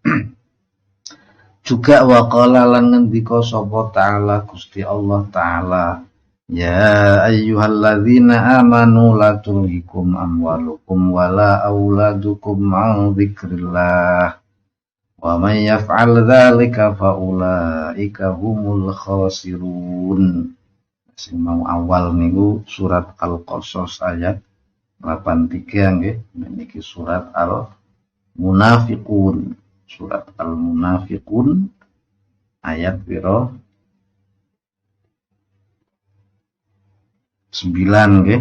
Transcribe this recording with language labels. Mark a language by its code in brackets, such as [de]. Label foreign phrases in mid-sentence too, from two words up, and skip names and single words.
[ar] Juga waqala [jv] lan ngendika sapa [ar] ta'ala Gusti Allah taala يا أيها الذين آمنوا لا تلهكم أموالكم ولا أولادكم عن ذكر الله ومن يفعل ذلك فأولئك هم الخاسرون. [jv] Sing mau awal niku surat Al-Qasas ayat 83 nggih, niki surat Al-Munafiqun. Surat Al-Munafiqun ayat piro 9 nggih.